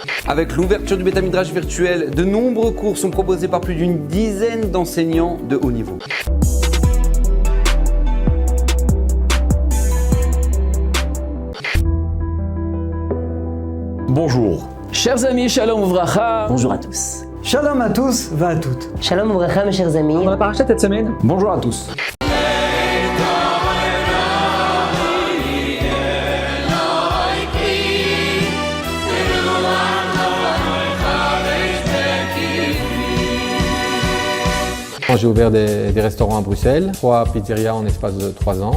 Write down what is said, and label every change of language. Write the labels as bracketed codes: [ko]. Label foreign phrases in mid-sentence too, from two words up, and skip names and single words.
[fr] Avec l'ouverture du Beth Midrash virtuel, de nombreux cours sont proposés par plus d'une dizaine d'enseignants de haut niveau. Bonjour. Chers amis, [he] שלום וברכה. [fr] Bonjour à tous. Shalom à tous, va à toutes. [he] שלום וברכה [fr] mes chers amis. On a parlé cette semaine. Bonjour à tous. J'ai ouvert des restaurants à Bruxelles, 3 pizzerias en espace de 3 ans.